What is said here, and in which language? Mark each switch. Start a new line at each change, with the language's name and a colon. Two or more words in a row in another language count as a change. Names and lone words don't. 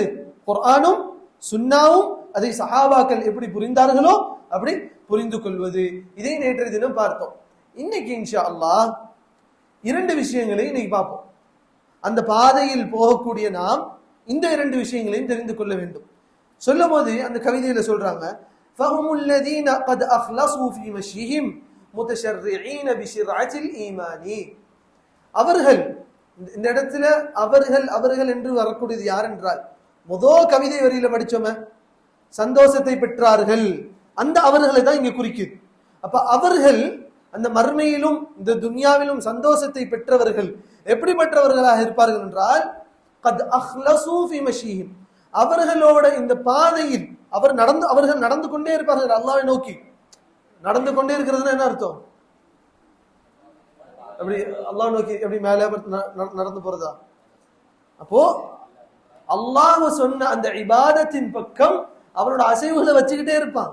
Tamil: குர்ஆனும் சுன்னாவும் அதை சஹாபாக்கள் எப்படி புரிந்தார்களோ அப்படி புரிந்து கொள்வது. இதை நேற்றைய தினம் பார்த்தோம். இன்னைக்கு
Arabic: إن شاء الله
Tamil: இரண்டு விஷயங்களை இன்னைக்கு பார்ப்போம். அந்த பாதையில் போகக்கூடிய நாம் இந்த இரண்டு விஷயங்களையும் தெரிந்து கொள்ள வேண்டும். சொல்லும் போது அந்த கவிதையில சொல்றாங்க,
Arabic: فهم الذين قد اخلصوا في مشيهم متشرعين بشرعة الإيمان.
Tamil: அவர்கள், இந்த இடத்துல அவர்கள் என்று வரக்கூடியது யார் என்றால், முதல் கவிதை வரியில படிச்சோமே, சந்தோஷத்தை பெற்றார்கள், அந்த அவர்களை தான் இங்க குறிக்குது. அப்ப அவர்கள் அந்த மர்மையிலும் இந்த துன்யாவிலும் சந்தோஷத்தை பெற்றவர்கள் எப்படிப்பட்டவர்களாக இருப்பார்கள் என்றால்,
Arabic: قد اخلصوا في مشيهم,
Tamil: அவர்களோட இந்த பாதையில் அவர்கள் நடந்து கொண்டே இருப்பார்கள். அல்லாஹ்வை நோக்கி நடந்து கொண்டே இருக்கிறதுனா என்ன அர்த்தம்? அப்படி அல்லாஹ் நோக்கி எப்படி மேலே நடந்து போறதா? அப்போ அல்லாஹ் சொன்ன அந்த இபாதத்தின் பக்கம் அவனோட அசைவுகளை வச்சுக்கிட்டே இருப்பான்.